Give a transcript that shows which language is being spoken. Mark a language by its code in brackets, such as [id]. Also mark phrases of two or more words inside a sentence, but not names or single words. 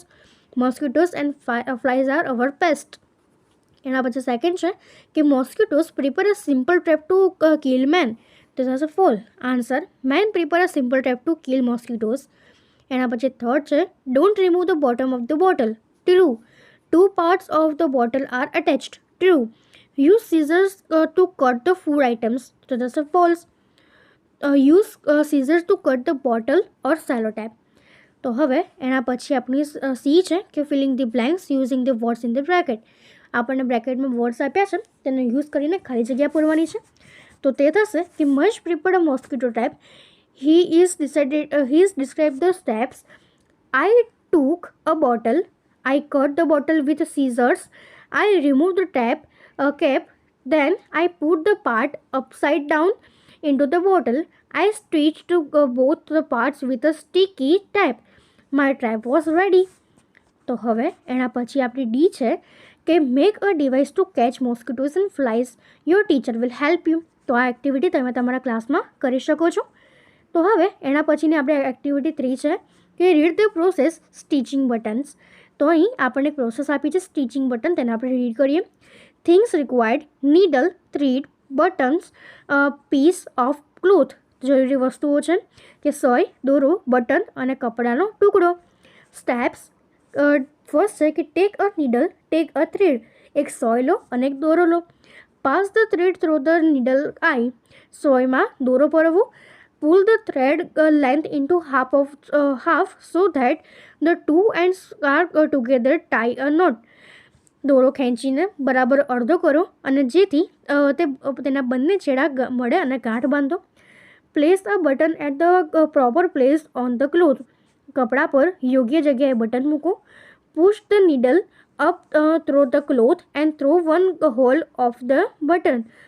[en] mosquitoes and flies are our pest. [gu] એના પછી [en] સેકન્ડ [gu] છે કે [en] mosquitoes prepare a simple trap to kill men, તો that is a false. answer, men prepare a simple trap to kill mosquitoes. [gu] એના પછી [en] third છે don't remove the bottom of the bottle, true. 2 parts of the bottle are attached, true. Use scissors to cut the food items, so that's a false. Use scissors to cut the bottle or cellotape. [gu] તો હવે એના પછી આપણી સી છે કે [en] filling the blanks using the words in the bracket. [gu] આપણને બ્રેકેટમાં વર્ડ્સ આપ્યા છે તેનો યુઝ કરીને ખાલી જગ્યા પૂરવાની છે. તો તે થશે કે [en] much prepared a mosquito trap. He is described the steps. I took a bottle. I cut the bottle with scissors. I removed the cap. Then I put the part upside down into the bottle. I stitched both the parts with a sticky tape. My trap was ready. [gu] તો હવે એના પછી આપણી ડી છે કે [en] make a device to catch mosquitoes and flies. your teacher will help you. [gu] તો આ એક્ટિવિટી તમે તમારા ક્લાસમાં કરી શકો છો. તો હવે એના પછીની આપણે એક્ટિવિટી 3 છે કે [en] read the process stitching buttons. [gu] તો અહીં આપણને પ્રોસેસ આપી છે [en] stitching button, [gu] તેને આપણે રીડ કરીએ. [en] things required needle, thread, buttons, piece of cloth. [gu] જરૂરી વસ્તુઓ છે કે સોય, દોરો, બટન અને કપડાનો ટુકડો. [en] steps first [gu] છે કે [en] take a needle, take a thread. [gu] એક સોય લો અને એક દોરો લો. [en] pass the thread through the needle eye. [gu] સોયમાં દોરો પરવો. [en] Pull the thread length into half so that the two ends are together. Tie a knot. [gu] દોરો ખેંચીને બરાબર અડધો કરો અને જેથી તેના બંને છેડા મળે અને ગાંઠ બાંધો. [en] place a button at the proper place on the cloth. [gu] કપડા પર યોગ્ય જગ્યાએ બટન મૂકો. [en] push the needle up through the cloth and through one hole of the button.